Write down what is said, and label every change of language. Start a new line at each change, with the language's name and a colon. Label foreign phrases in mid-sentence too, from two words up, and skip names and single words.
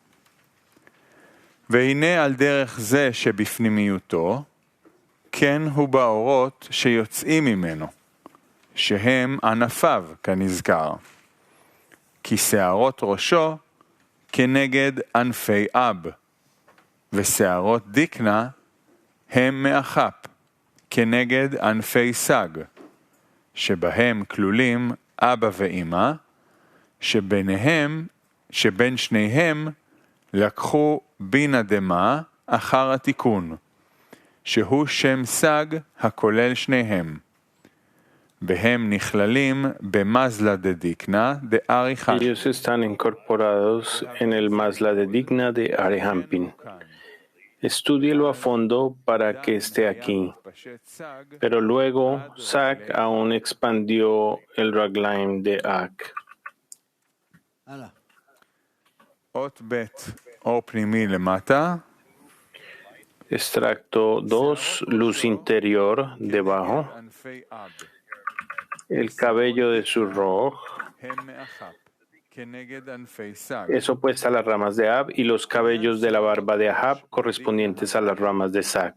Hebrew: והנה על דרך זה שבפנימיותו, כן הוא באורות שיוצאים ממנו, שהם ענפיו כנזכר, כי שערות ראשו כנגד ענפי אב, ושערות דיקנה הם מאחפ, כנגד ענפי סג, שבהם כלולים אבא ואמא, שבין שניהם לקחו בינה דמה אחר התיקון, שהוא שם סג הכולל שניהם. והם נכללים במזלה
Aramaic: דדיקנא דאריך אנפין.
Spanish: Ellos están incorporados en el
Aramaic: מזלא דדיקנא דאריך אנפין.
Spanish: Estúdielo a fondo para que esté aquí. Pero luego, Sag aún expandió el Raglaim de Ak.
Hebrew: אות ב' אור פנימי למטה.
Spanish: Extracto 2, luz interior debajo. El cabello de su roj es opuesta a las ramas de Ab y los cabellos de la barba de Ahab correspondientes a las ramas de Sag.